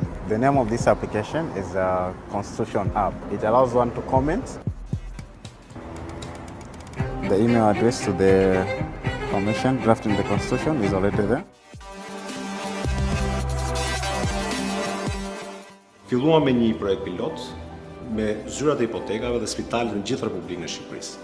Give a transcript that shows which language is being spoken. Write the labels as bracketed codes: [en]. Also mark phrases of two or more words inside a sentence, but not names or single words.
[en] The name of this application is a Constitution app. It allows one to comment. The email address to the commission drafting the Constitution is already there. [sq] Filluam me një projekt pilot me zyrat e hipotekave dhe spitalet në gjithë Republikën e Shqipërisë.